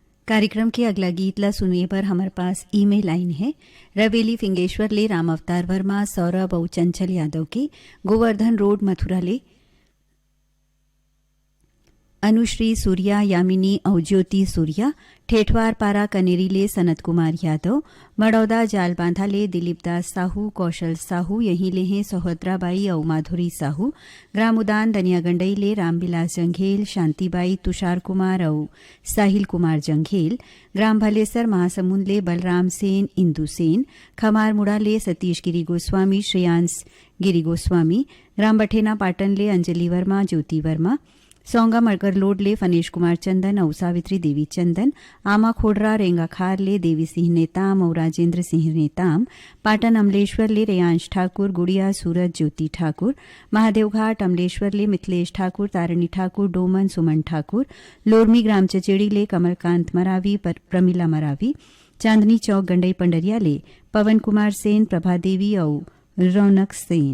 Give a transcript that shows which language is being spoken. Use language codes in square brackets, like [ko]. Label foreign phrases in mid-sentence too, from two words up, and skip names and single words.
[hne] कार्यक्रम के अगला गीत ला सुनिए पर हमारे पास ईमेल लाइन है। रवेली फिंगेश्वर ले राम अवतार वर्मा, सौरभ और चंचल यादव के गोवर्धन रोड मथुरा ले अनुश्री सूर्या, यामिनी और ज्योति सूर्या, ठेठवार पारा कनेरी ले सनत कुमार यादव, मड़ौदा जाल बांधा ले दिलीप दास साहू, कौशल साहू, यहीं ले हैं सोहद्राबाई और माधुरी साहू, ग्राम उदान दनियागंडई ले रामविलास जंघेल, शांतिबाई, तुषार कुमार और साहिल कुमार जंघेल, ग्राम भलेसर महासमुंद ले बलराम सेन, इंदु सेन, खमार मुड़ा ले सतीश गिरी गोस्वामी, श्रेयांश गिरी गोस्वामी, ग्राम बठेना पाटन ले अंजलि वर्मा, ज्योति वर्मा, सौंगा मड़कर लोड ले फनेश कुमार चंदन और सावित्री देवी चंदन, आमा खोडरा रेंगा खार ले देवी सिंह नेताम और राजेंद्र सिंह नेताम, पाटन अमलेश्वर ले रेयांश ठाकुर, गुड़िया सूरज ज्योति ठाकुर, महादेवघाट अमलेश्वर ले मिथिलेश ठाकुर, तारिणी ठाकुर, डोमन सुमन ठाकुर, लोरमी ग्राम चचेड़ी ले कमलकांत मरावी, प्रमिला मरावी, चांदनी चौक गंडई पंडरिया ले पवन कुमार सेन, प्रभा देवी और रौनक सेन।